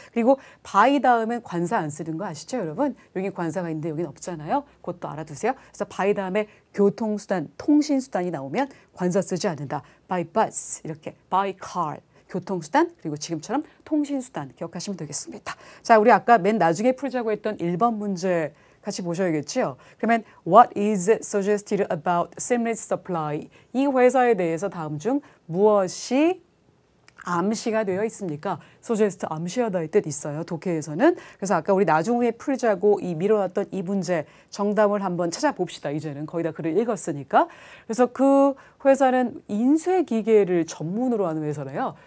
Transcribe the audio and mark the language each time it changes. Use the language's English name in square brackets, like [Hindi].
[Korean] 그리고 by 다음엔 관사 안 쓰는 거 아시죠, 여러분? 여기 관사가 있는데 여기는 없잖아요. 그것도 알아두세요. 그래서 by 다음에 교통수단, 통신수단이 나오면 관사 쓰지 않는다. by bus 이렇게 by car 교통수단 그리고 지금처럼 통신수단 기억하시면 되겠습니다. 자, 우리 아까 맨 나중에 풀자고 했던 1번 문제 같이 보셔야겠죠. [English] 그러면 what is suggested about seamless supply? [Korean] 이 회사에 대해서 다음 중 무엇이 암시가 되어 있습니까? suggest 암시하다의 뜻 있어요. 독해에서는. 그래서 아까 우리 나중에 풀자고 이 미뤄놨던 이 문제 정답을 한번 찾아봅시다. 이제는 거의 다 글을 읽었으니까. 그래서 그 회사는 인쇄기계를 전문으로 하는 회사래요.